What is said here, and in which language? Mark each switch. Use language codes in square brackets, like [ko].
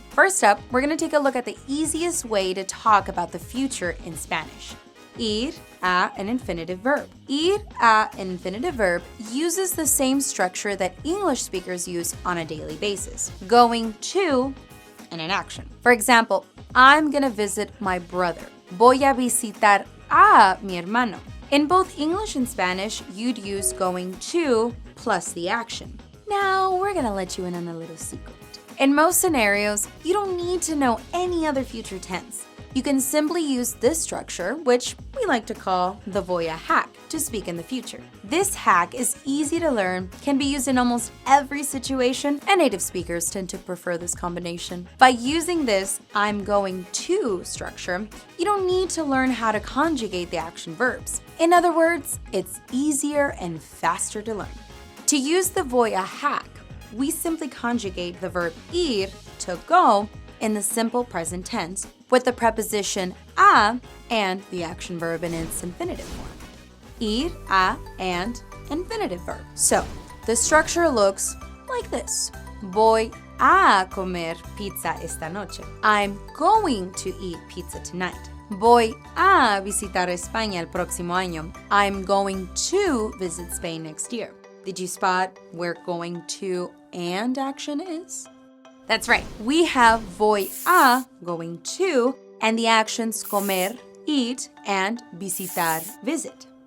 [en] First up, we're going to take a look at the easiest way to talk about the future in Spanish. Ir a, an infinitive verb. Ir a, an infinitive verb uses the same structure that English speakers use on a daily basis, going to and an action. For example, I'm going to visit my brother. [es] Voy a visitar a mi hermano. [en] In both English and Spanish, you'd use going to plus the action. Now, we're gonna let you in on a little secret. In most scenarios, you don't need to know any other future tense. You can simply use this structure, which we like to call the Voy A Hack, to speak in the future. This hack is easy to learn, can be used in almost every situation, and native speakers tend to prefer this combination. By using this I'm going to structure, you don't need to learn how to conjugate the action verbs. In other words, it's easier and faster to learn. To use the Voy A Hack, we simply conjugate the verb ir, to go, in the simple present tense with the preposition a and the action verb in its infinitive form. Ir a and infinitive verb. So, the structure looks like this. [es] Voy a comer pizza esta noche. [en] I'm going to eat pizza tonight. [es] Voy a visitar España el próximo año. [en] I'm going to visit Spain next year. Did you spot where going to and action is? That's right. We have voy a, going to, and the actions comer, eat, and visitar, visit.